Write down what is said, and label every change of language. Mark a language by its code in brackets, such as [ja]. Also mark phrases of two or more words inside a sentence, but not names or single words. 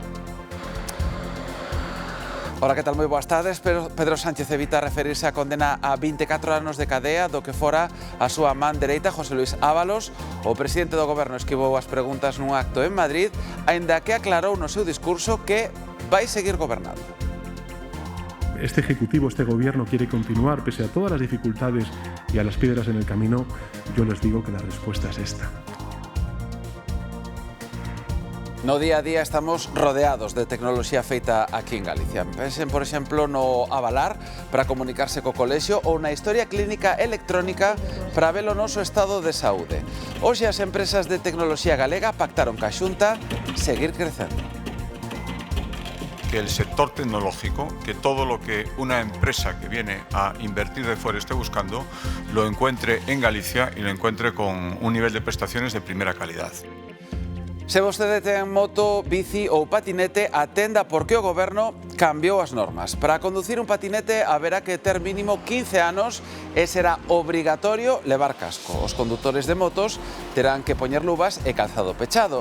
[gl] Ora, que tal? Moi boas tardes. Pedro Sánchez evita referirse á condena a 24 anos de cadea do que fora a súa man dereita, José Luis Ábalos. O presidente do goberno esquivou as preguntas nun acto en Madrid, aínda que aclarou no seu discurso que vai seguir gobernando. [es] Este ejecutivo, este gobierno quiere continuar pese a todas las dificultades y a las piedras en el camino. Yo les digo que la respuesta es esta. [gl] No día a día estamos rodeados de tecnoloxía feita aquí en Galicia. Pensen, por exemplo, no Avalar para comunicarse co colexio ou na historia clínica electrónica para ver o noso estado de saúde. Hoxe as empresas de tecnoloxía galega pactaron ca Xunta seguir crecendo. [es] Que el sector tecnológico, que todo lo que una empresa que viene a invertir de fuera esté buscando, lo encuentre en Galicia y lo encuentre con un nivel de prestaciones de primera calidad. [gl] Se vostede ten moto, bici ou patinete, atenda porque o goberno cambiou as normas. Para conducir un patinete haberá que ter mínimo 15 anos e será obrigatorio levar casco. Os condutores de motos terán que poñer luvas e calzado pechado.